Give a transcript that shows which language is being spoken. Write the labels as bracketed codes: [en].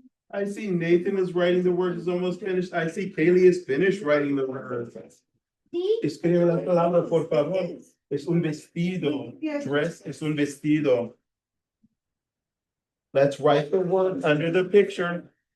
[en] I see Nathan is writing the word, is almost finished. I see Kaylee is finished writing the word. [es] Escribe la palabra, por favor. Es un vestido. Dress es un vestido. [en] Let's write the word under the picture.